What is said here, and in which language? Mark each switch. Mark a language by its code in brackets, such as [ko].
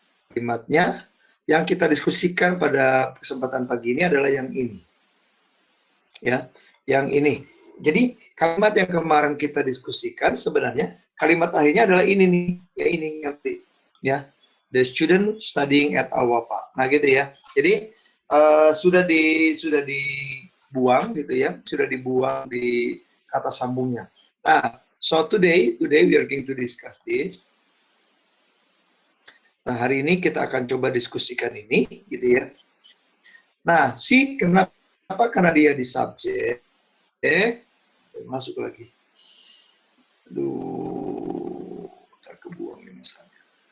[id] Kalimatnya yang kita diskusikan pada kesempatan pagi ini adalah yang ini. Ya, yang ini. Jadi kalimat yang kemarin kita diskusikan sebenarnya kalimat akhirnya adalah ini nih, ya ini nanti, ya. [en] The student studying at Al-Wafa. [id] Nah gitu ya. Jadi sudah dibuang gitu ya, sudah dibuang di kata sambungnya. [en] Nah, so today we are going to discuss this. [id] Nah hari ini kita akan coba diskusikan ini, gitu ya. Nah, kenapa? Karena dia di subjek. Masuk lagi. Aduh, tak kebuang ini misalnya.